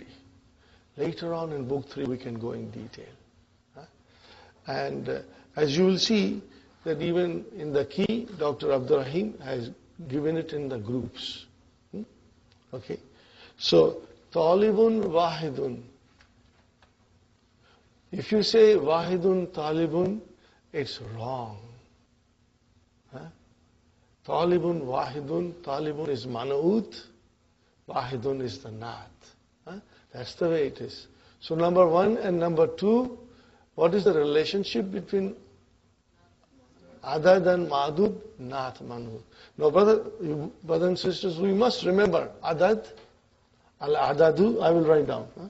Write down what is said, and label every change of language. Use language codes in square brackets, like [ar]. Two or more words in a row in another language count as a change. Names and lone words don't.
[en] Later on in book 3, we can go in detail. And as you will see, that even in the key, Dr. Abdul Raheem has given it in the groups. Okay. So, [ar] طالبٌ واحدٌ. [en] If you say [ar] واحدٌ طالبٌ, [en] it's wrong. [ar] طالبٌ واحدٌ, [en] talibun is man'ut, wahidun is the naat. That's the way it is. So number 1 and number 2, what is the relationship between adad and ma'dud? [ar] نعت منعوت. [en] Now brothers and sisters, we must remember [ar] عدد العددُ, [en] I will write down.